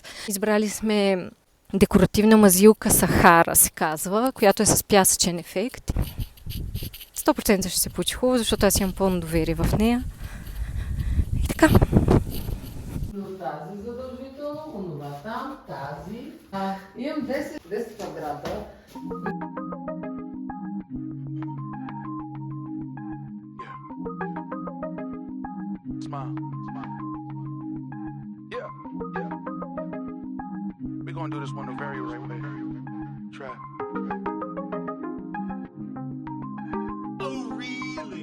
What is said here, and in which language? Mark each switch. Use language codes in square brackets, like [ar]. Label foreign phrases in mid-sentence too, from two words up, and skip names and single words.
[bg] Избрали сме декоративна мазилка Сахара, се казва, която е с пясъчен ефект. 100% ще се получи хубаво, защото аз имам пълно доверие в нея. И така. Тази задължително, онова там, тази. Имам 10 квадрата. [en] Smile. Yeah, yeah. We're gonna do this one the very right way. Try. Oh, really?